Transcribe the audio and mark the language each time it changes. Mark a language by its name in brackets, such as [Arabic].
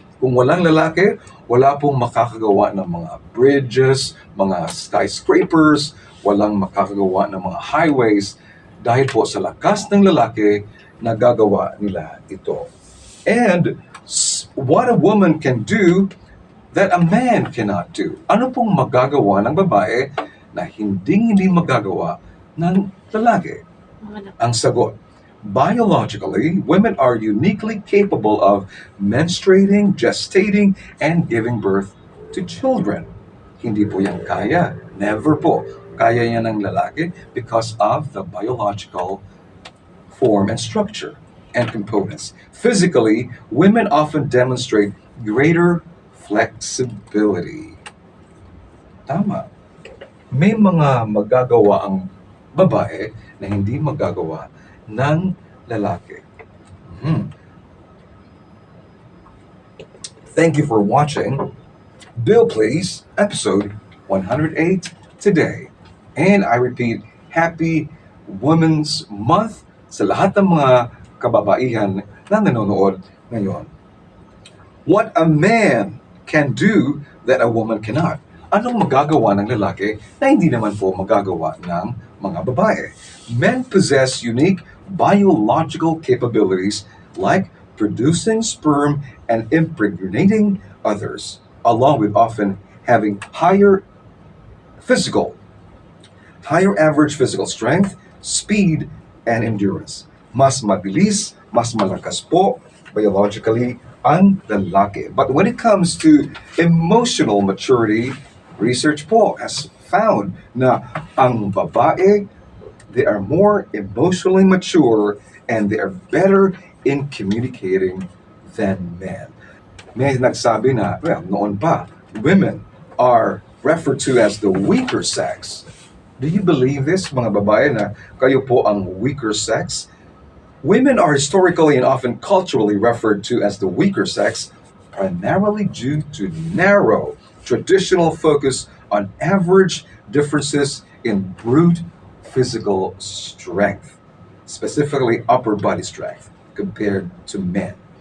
[Filipino] Kung walang lalaki, wala pong makakagawa ng mga bridges, mga skyscrapers, walang makakagawa ng mga highways dahil po sa lakas ng lalaki, nagagawa nila ito. [English] And what a woman can do that a man cannot do. [Filipino] Ano pong magagawa ng babae na hindi magagawa ng lalaki? Ang sagot, [English] biologically, women are uniquely capable of menstruating, gestating, and giving birth to children. [Filipino] Hindi po yan kaya. Never po. Kaya yan ng lalaki [English] because of the biological form and structure and components. Physically, women often demonstrate greater flexibility. [Filipino] Tama. May mga magagawa ang babae na hindi magagawa ng lalaki. [English] Thank you for watching Bill Please, episode 108 today. And I repeat, Happy Women's Month [Filipino] sa lahat ng mga kababaihan na nanonood ngayon. [English] What a man can do that a woman cannot. [Filipino] Anong magagawa ng lalaki na hindi naman po magagawa ng mga babae? [English] Men possess unique biological capabilities like producing sperm and impregnating others, along with often having higher average physical strength, speed, and endurance. [Filipino] Mas mabilis, mas malakas po biologically ang lalaki. [English] But when it comes to emotional maturity, research po has found [Filipino] na ang babae, [English] they are more emotionally mature and they are better in communicating than men. [Filipino] May nagsabi na, well, noon pa, [English] women are referred to as the weaker sex. Do you believe this, [Filipino] mga babae, na kayo po ang [English] weaker sex? Women are historically and often culturally referred to as the weaker sex, primarily due to narrow, traditional focus on average differences in brute physical strength, specifically upper body strength, compared to men.